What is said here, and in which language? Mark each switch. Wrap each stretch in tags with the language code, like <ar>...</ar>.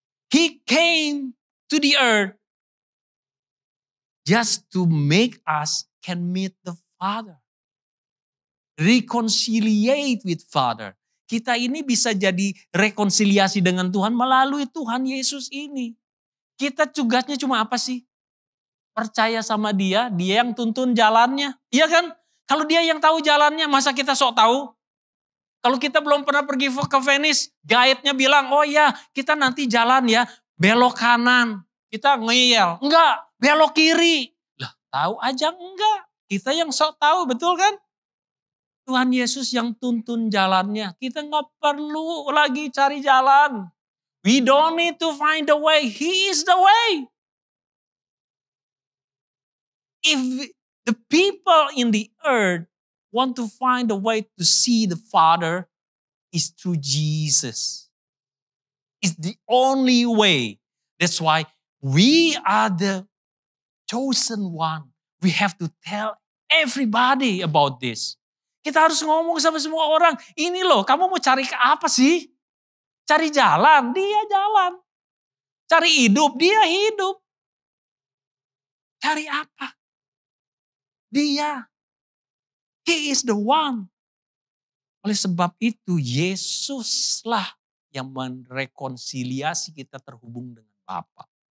<en>He came to the earth just to make us can meet the Father. Reconciliate with Father.</en> <id>Kita ini bisa jadi rekonsiliasi dengan Tuhan melalui Tuhan Yesus ini. Kita tugasnya cuma apa sih? Percaya sama Dia yang tuntun jalannya. Iya kan? Kalau Dia yang tahu jalannya, masa kita sok tahu? Kalau kita belum pernah pergi ke Venice, guide-nya bilang, oh ya kita nanti jalan ya, belok kanan. Kita ngeyel. Enggak, belok kiri. Lah, tahu aja enggak. Kita yang sok tahu, betul kan? Tuhan Yesus yang tuntun jalannya. Kita nggak perlu lagi cari jalan.</id> <en>We don't need to find the way. He is the way. If the people in the earth want to find a way to see the Father, is through Jesus. It's the only way. That's why we are the chosen one. We have to tell everybody about this.</en> <id>Kita harus ngomong sama semua orang. Ini loh, kamu mau cari ke apa sih? Cari jalan, dia jalan. Cari hidup, dia hidup. Cari apa? Dia.</id> <en>He is the one.</en> <id>Oleh sebab itu, Yesuslah yang merekonsiliasi kita terhubung dengan Bapa.</id>